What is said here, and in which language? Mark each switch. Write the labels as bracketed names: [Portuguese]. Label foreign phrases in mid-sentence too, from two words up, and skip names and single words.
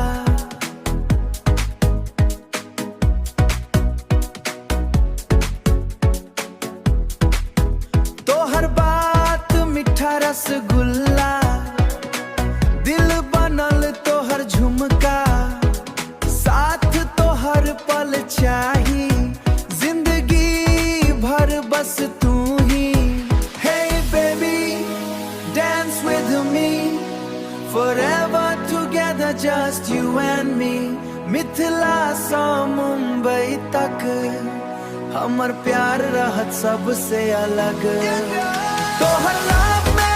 [Maithili] तोहर बात मीठा रसगुल्ला, दिल बनल तोहर झुमका। साथ तोहर पल चाही, जिंदगी भर बस तू ही। [English] Hey baby, dance with me, forever together just you and me। [Maithili] मिथिला से मुंबई तक हमर प्यार रहत सबसे अलग। तोहर लव